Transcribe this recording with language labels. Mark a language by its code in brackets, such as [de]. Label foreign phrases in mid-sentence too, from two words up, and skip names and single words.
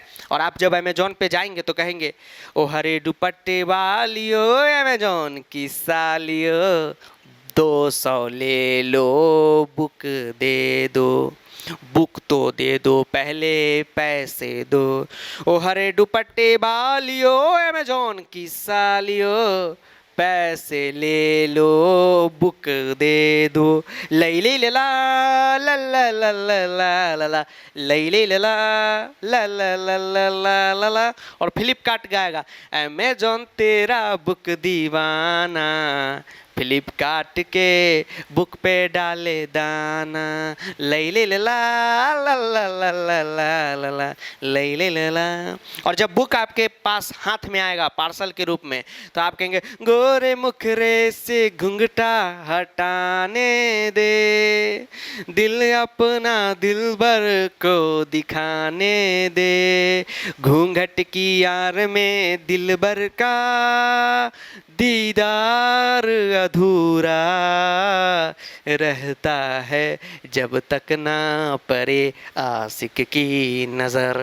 [hi] और आप जब अमेजोन पे जाएंगे तो कहेंगे ओ हरे दुपट्टे वालियो अमेजोन की सालियो 200 ले लो बुक दे दो, बुक तो दे दो पहले पैसे दो। ओ हरे दुपट्टे वालियो अमेजोन की सालियो पैसे ले लो बुक दे दो। लई ले ला ला ला ला ला ला ला ला लई ले ला ला ला ला ला ला ला ला। और फ्लिपकार्ट गाएगा अमेजोन तेरा बुक दीवाना, फ्लिपकार्ट के बुक पे डाले दाना। लई ले ला ला ला ला ला ला ला ला लई ले ला। और जब बुक आपके पास हाथ में आएगा पार्सल के रूप में तो आप कहेंगे गोरे मुखरे से घुंघटा हटाने दे, दिल अपना दिलबर को दिखाने दे, घूंघट की यार में दिलबर का दीदार अधूरा रहता है जब तक ना पड़े आशिक की नज़र।